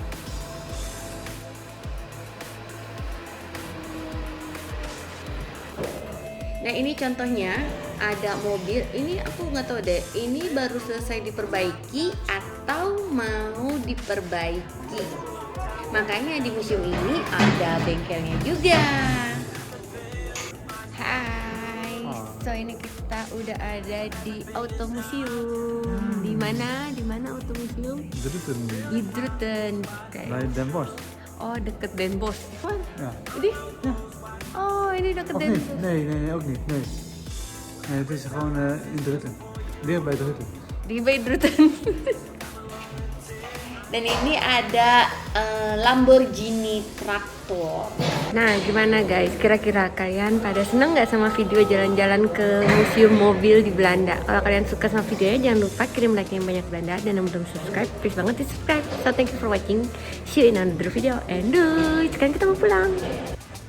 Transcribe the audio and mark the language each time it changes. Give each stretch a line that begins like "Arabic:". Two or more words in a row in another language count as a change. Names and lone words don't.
Indonesian: Nah, ini contohnya ada mobil, ini aku nggak tahu deh, ini baru selesai diperbaiki atau mau diperbaiki. Makanya di museum ini ada bengkelnya juga. Hai, so ini kita udah ada di Auto Museum. Di mana? Di mana Auto Museum? Druten. Di Druten.
Dutch: Bij Den Bosch.
Indonesian: Oh, deket Den Bosch. Wah,
Dutch: Ja.
Indonesian: ini?
Dutch: Ja.
Indonesian: Oh, ini deket
Dutch: Of Den niet? Bosch. Nee, ook niet. Nee. Nee, het is gewoon in Druten. Weer bij Druten.
Indonesian: Di Druten. Dan ini ada Lamborghini Traktor. Nah, gimana guys? Kira-kira kalian pada seneng nggak sama video jalan-jalan ke museum mobil di Belanda? Kalau kalian suka sama videonya, jangan lupa kirim like yang banyak Belanda, dan yang belum subscribe, please banget di subscribe.
English: So thank you for watching. See you in another video and
Indonesian: sekarang kita mau pulang.